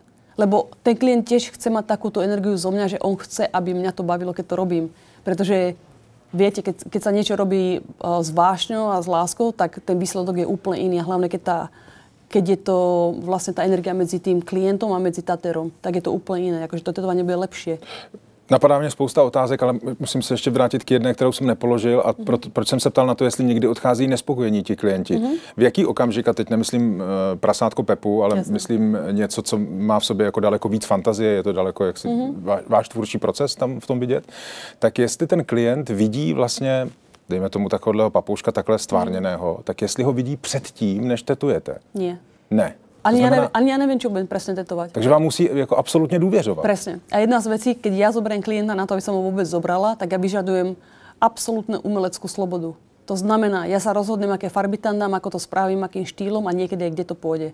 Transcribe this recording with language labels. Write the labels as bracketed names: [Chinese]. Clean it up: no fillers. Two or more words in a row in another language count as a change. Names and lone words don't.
[Slovak] Lebo ten klient tiež chce mať takúto energiu zo mňa, že on chce, aby mňa to bavilo, keď to robím. Pretože viete, keď sa niečo robí s vášňou a s láskou, tak ten výsledok je úplne iný. A hlavne, keď je to vlastne tá energia medzi tým klientom a medzi tatérom, tak je to úplne iné. Akože to tetovanie bude lepšie. [Czech] Napadá mě spousta otázek, ale musím se ještě vrátit k jedné, kterou jsem nepoložil a proč jsem se ptal na to, jestli někdy odchází nespokojení ti klienti. V jaký okamžik, a teď nemyslím prasátko Pepu, ale myslím něco, co má v sobě jako daleko víc fantazie, je to daleko jaksi váš tvůrčí proces tam v tom vidět, tak jestli ten klient vidí vlastně, dejme tomu takového papouška takhle stvárněného, tak jestli ho vidí předtím, než tetujete. [Slovak] Nie. [Czech] Ne. [Slovak] Ani ja neviem, čo budem presne tetovať. Takže vám musí jako absolútne dôveřovať. Presne. A jedna z vecí, keď ja zoberiem klienta na to, aby som ho vôbec zobrala, tak ja vyžadujem absolútne umeleckú slobodu. To znamená, ja sa rozhodnem, aké farby tam dám, ako to spravím, akým štýlom a niekedy aj kde to pôjde.